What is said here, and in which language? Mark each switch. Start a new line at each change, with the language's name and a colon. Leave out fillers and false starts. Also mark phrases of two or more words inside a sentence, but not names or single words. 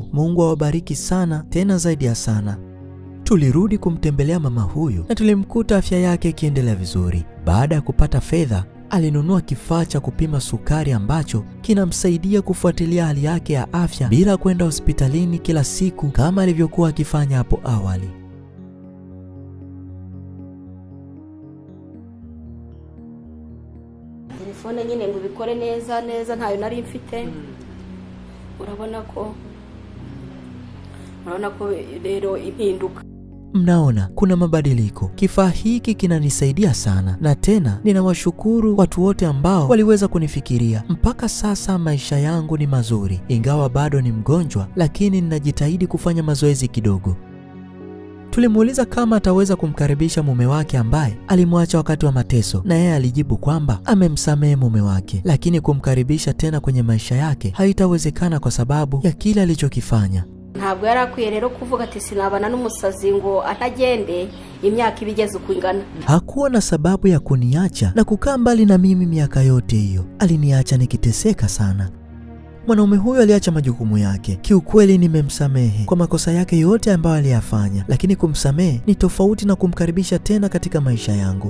Swahili: Mungu awabariki sana, tena zaidi ya sana. Tulirudi kumtembelea mama huyu na tulimkuta afya yake ikiendelea vizuri. Baada ya kupata fedha, alinunua kifaa cha kupima sukari ambacho kinamsaidia kufuatilia hali yake ya afya bila kwenda hospitalini kila siku kama alivyokuwa akifanya hapo awali.
Kinyarwanda: Telefone nyine ngo bikore neza ntayo nari mfite. Urabona ko rero impinduka.
Swahili: Mnaona kuna mabadiliko. Kifaa hiki kinanisaidia sana, na tena ninawashukuru watu wote ambao waliweza kunifikiria. Mpaka sasa maisha yangu ni mazuri, ingawa bado ni mgonjwa, lakini ninajitahidi kufanya mazoezi kidogo. Tulimuuliza kama ataweza kumkaribisha mume wake ambaye alimwacha wakati wa mateso, na yeye alijibu kwamba amemsamehe mume wake, lakini kumkaribisha tena kwenye maisha yake haitawezekana kwa sababu ya kile alichokifanya.
Kinyarwanda: Ntabwo yarakwiye rero kuvuga ati sinabana n'umusazi ngo atagende imyaka ibigeze ukwingana.
Swahili: Hakuwa na sababu ya kuniacha na kukaa mbali na mimi miaka yote hiyo. Aliniacha nikiteseka sana. Mwanaume huyu aliacha majukumu yake. Kiukweli nimemsamehe kwa makosa yake yote ambayo aliyafanya, lakini kumsamehe ni tofauti na kumkaribisha tena katika maisha yangu.